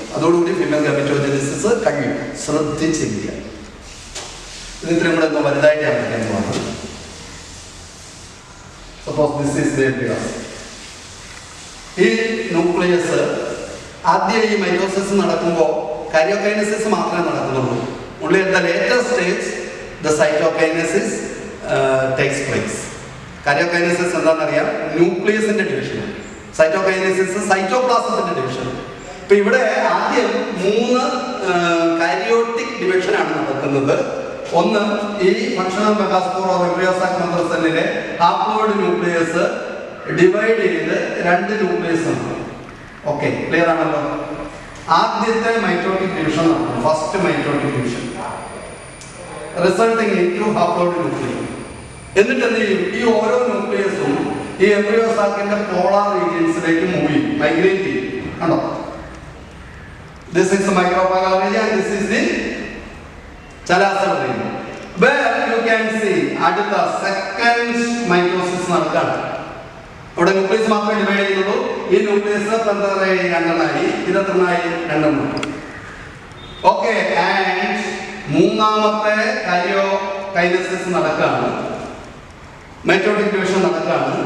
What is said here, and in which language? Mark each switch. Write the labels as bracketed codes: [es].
[ml] അതോടുകൂടി ഫീമെയിൽ ഗമറ്റോജനസിസ് കഴിയും. ശ്രദ്ധിച്ചിരിക്കുക. ഇത് ഇത്രയും കൂടെ എന്തോ വലുതായിട്ട് ഞാൻ പറയാൻ പോകുന്നത്. [en] Suppose this is the embryo. [ml] ഈ ന്യൂക്ലിയസ് ആദ്യം ഈ മൈറ്റോസിസ് നടക്കുമ്പോൾ കാരിയോകൈനസിസ് മാത്രമേ നടക്കുന്നുള്ളൂ. [en] only at the later stage the cytokinesis takes place. [ml] കാരിയോകൈനസിസ് എന്താണെന്നറിയാം? ന്യൂക്ലിയസിന്റെ ഡിവിഷൻ. Cytokinesis സൈറ്റോപ്ലാസത്തിന്റെ division. ഇപ്പൊ ഇവിടെ ആദ്യം 3 കാരിയോട്ടിക് ഡിവിഷനാണ് നടക്കുന്നത്. ഒന്ന്, ഈ functional megaspore or embryo സാക് mother സെല്ലിലെ ഹാപ്ലോയിഡ് ന്യൂക്ലിയസ് ഡിവൈഡ് ചെയ്ത് 2 ന്യൂക്ലിയസ് ആണ്. ഓക്കെ, ക്ലിയർ ആണല്ലോ? ആദ്യത്തെ മൈറ്റോട്ടിക് ഡിവിഷൻ ആണ് first mitotic division, [en] Resulting in two haploid nucleus. [ml] എന്നിട്ട് എന്ത് ചെയ്യും? ഈ ഓരോ ന്യൂക്ലിയസും ഈ എംബ്രിയോ സാക്കിന്റെ പോളാർ റീജിയൻസിലേക്ക് മൂവ് ചെയ്യും, മൈഗ്രേറ്റ് ചെയ്യും. കണ്ടോ? [en] This is the micropolar region and this is the chalacer region. Where you can see [ml] അടുത്ത സെക്കൻഡ് മൈറ്റോസിസ് നടക്കുകയാണ്. അവിടെ ന്യൂക്ലിയസ് മാത്രമേ ഡിവൈഡ് ചെയ്യുന്നുള്ളൂ. ഈ ന്യൂക്ലിയസ് രണ്ടെണ്ണമായി, ഇതെത്രണ്ണായി? രണ്ടെണ്ണം. ഓക്കെ, ആൻഡ് മൂന്നാമത്തെ കൈനസിസ് നടക്കുകയാണ്, മൈറ്റോട്ടിക് ഡിവിഷൻ നടക്കുകയാണ്.